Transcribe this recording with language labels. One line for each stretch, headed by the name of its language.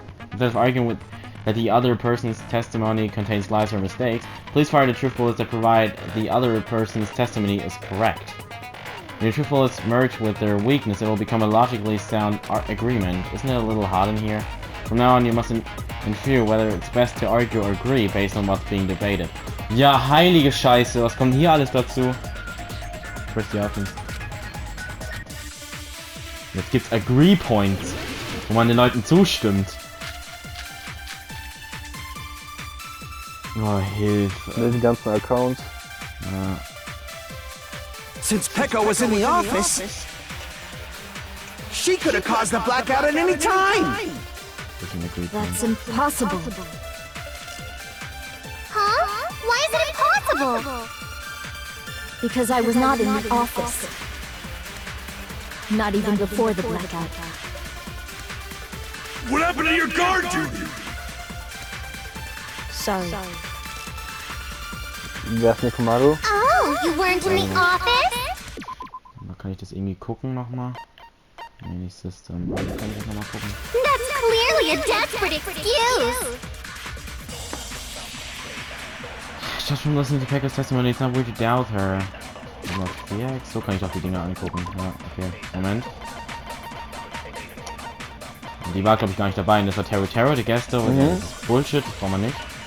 English: Instead of arguing with that the other person's testimony contains lies or mistakes, please fire the truth bullets that provide the other person's testimony is correct. When your truth bullets merge with their weakness, it will become a logically sound agreement. Isn't it a little hot in here? From now on, you must infer whether it's best to argue or agree based on what's being debated.
German: Ja, heilige Scheiße, was kommt hier alles dazu?
English: Where's the offense?
German: Jetzt gibt's Agree Points, wo man den Leuten zustimmt. Oh, Hilfe. Die ganzen Accounts. Ja.
English: Since Peko was in the office, she could have caused the blackout at any time. That's impossible. Huh? Why is it impossible? Because I was not in the office. Not even before the blackout. What happened to your guard duty? Sorry.
German: Wer ist Nekomaru?
English: Oh, you weren't in the office?
German: Kann ich das irgendwie gucken nochmal? Nee, nicht System. Kann ich das nochmal gucken?
English: That's clearly a desperate excuse. Just from listening to Peko's testimony, it's not weird to doubt her.
German: So kann ich doch die Dinger angucken. Ja, okay. Moment. Die war, glaube ich, gar nicht dabei. Und das war Terror, die Gäste. Das ist Bullshit, das brauchen wir nicht.